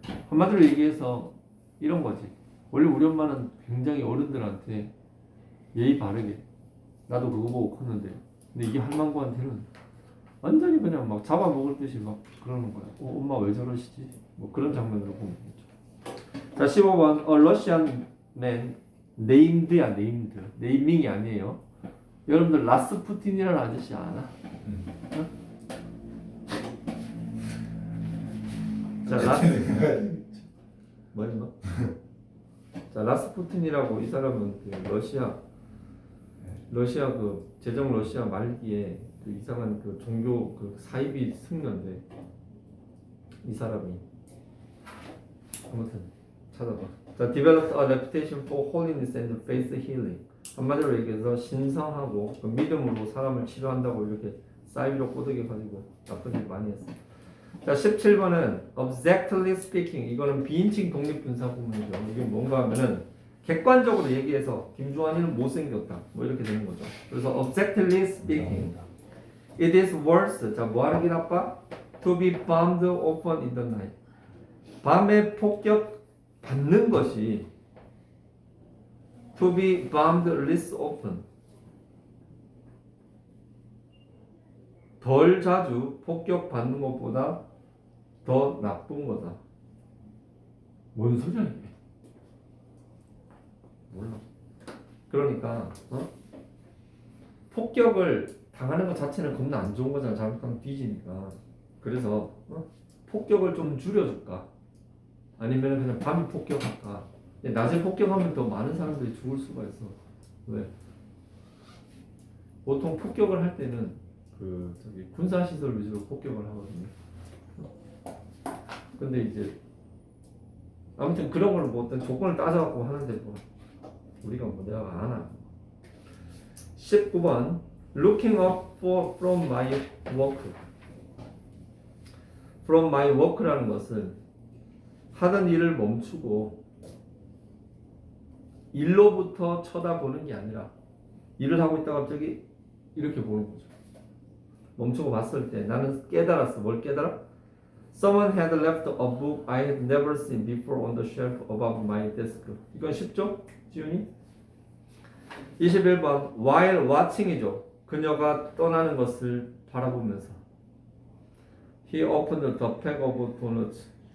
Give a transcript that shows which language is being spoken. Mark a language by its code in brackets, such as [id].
[ko] 한마디로 얘기해서 이런 거지. 원래 우리 엄마는 굉장히 어른들한테 예의 바르게, 나도 그거 보고 컸는데, 근데 이게 할망구한테는 완전히 그냥 막 잡아먹을 듯이 막 그러는 거야. 엄마 왜 저러시지? 뭐 그런 장면으로 보면 되죠. 자, 15번. [en] A Russian man named야, named. [ko] 네이밍이 아니에요. 여러분들 라스푸틴이라는 아저씨 아나? 어? 자, 뭐? 자, 라스푸틴이라고 이 사람은 그 러시아 그 제정 러시아 말기에 그 이상한 그 종교 그 사이비 승려인데 이 사람이 아무튼 찾아봐. [en] 자, developed a reputation for holiness and faith healing. [ko] 한마디로 얘기해서 신성하고 그 믿음으로 사람을 치료한다고 이렇게 사이비로 꼬드겨 가지고 나쁜 일 많이 했어. 자, 17번은 [en] objectively speaking. [ko] 이거는 비인칭 독립분사 구문이죠. 이게 뭔가 하면은 객관적으로 얘기해서 김주환이는 못생겼다. 뭐 이렇게 되는 거죠. 그래서 [en] objectively speaking. It is worse. [ko] 자, 뭐 하는 게 나빠? [en] To be bombed often in the night. [ko] 밤에 폭격 받는 것이 [en] to be bombed less often. [ko] 덜 자주 폭격 받는 것보다 더 나쁜 거다. 뭔 소리야 이게? 몰라. 그러니까 폭격을 당하는 것 자체는 겁나 안 좋은 거잖아. 잘못하면 뒤지니까. 그래서 폭격을 좀 줄여줄까? 아니면 그냥 밤에 폭격할까? 낮에 폭격하면 더 많은 사람들이 죽을 수가 있어. 왜? 보통 폭격을 할 때는 그 저기 군사 시설 위주로 폭격을 하거든요. 근데 이제 아무튼 그런 걸 뭐 어떤 조건을 따져갖고 하는데 뭐 우리가 뭐 내가 안 하나. 19번 [en] looking up from my work. from my work [ko] 라는 것은 하던 일을 멈추고 일로부터 쳐다보는 게 아니라 일을 하고 있다가 갑자기 이렇게 보는 거죠. 멈추고 봤을 때 나는 깨달았어. 뭘 깨달아? [en] Someone had left a book I had never seen before on the shelf above my desk. [ko] 이건 쉽죠? 지훈이? 21번 [en] while watching [ko] 이죠. 그녀가 떠나는 것을 바라보면서 [en] He opened the pack of donuts.